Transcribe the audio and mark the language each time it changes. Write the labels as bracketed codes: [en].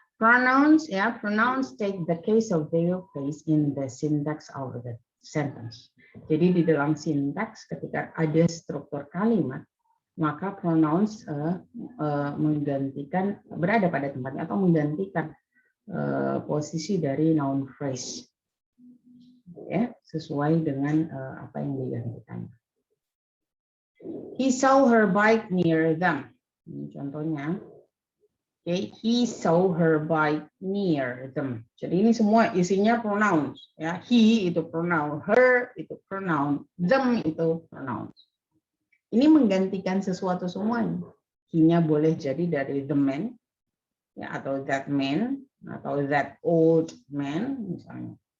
[en] Pronouns, ya, pronouns take the case of their place in the syntax of the sentence. [id] Jadi di dalam sintaks ketika ada struktur kalimat, maka pronouns menggantikan, berada pada tempatnya atau menggantikan posisi dari noun phrase, ya, sesuai dengan apa yang digantikan. [en] He saw her bike near them. [id] Ini contohnya. [en] Okay, he saw her bike near them. [id] Jadi ini semua isinya pronouns, ya. He itu pronoun, her itu pronoun, them itu pronouns. Ini menggantikan sesuatu semuanya. He-nya boleh jadi dari the man, ya, atau that man, atau [en] that old man [id] misalnya.